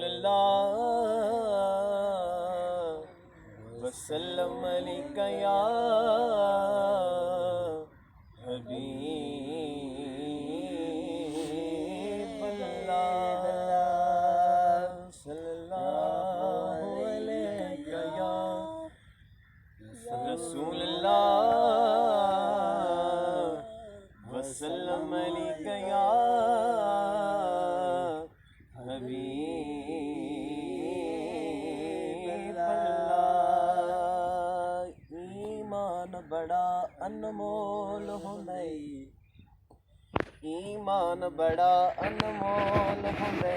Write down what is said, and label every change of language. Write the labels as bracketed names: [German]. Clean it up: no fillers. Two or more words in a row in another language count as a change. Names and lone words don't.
[Arabic] صلى الله وسلم عليك يا حبيب الله صلى الله عليك يا رسول الله وسلم عليك يا حبيب الله. [Punjabi] ایمان بڑا انمول ہوندا ہے، ایمان بڑا انمول ہوندا